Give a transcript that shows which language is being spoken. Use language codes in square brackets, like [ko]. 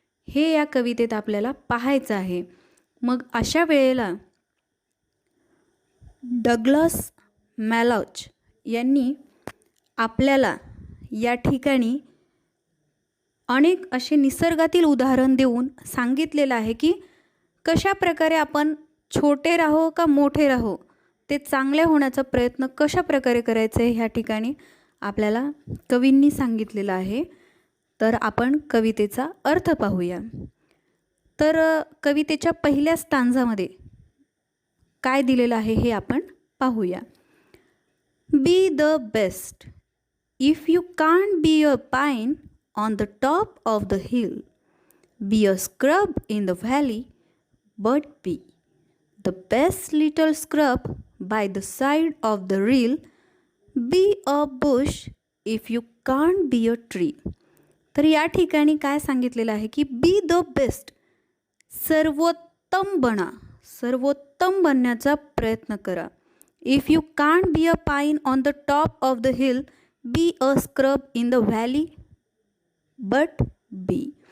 [mr] हे या कवितेत आपल्याला पाहायचं आहे. मग अशा वेळेला डग्लस मॅलॉच यांनी आपल्याला या ठिकाणी अनेक असे निसर्गातील उदाहरण देऊन सांगितलेलं आहे की कशा प्रकारे आपण छोटे राहो का मोठे राहो, ते चांगले होण्याचा प्रयत्न कशा प्रकारे करायचं आहे ह्या ठिकाणी आपल्याला कवींनी सांगितलेलं आहे. तर आपण कवितेचा अर्थ पाहूया. तर कवितेच्या पहिल्या स्टांजामध्ये काय दिलेलं आहे हे आपण पाहूया. [en] Be the best. If you can't be a pine on the top of the hill, be a scrub in the valley, but be the best little scrub by the side of the rill. Be a bush if you can't be a tree. [mr] तर या ठिकाणी काय सांगितलेलं आहे की [en] be the best, [mr] सर्वोत्तम बना, सर्वोत्तम बनण्याचा प्रयत्न करा. [en] If you can't be a pine on the top of the hill, be a scrub in the valley, but be.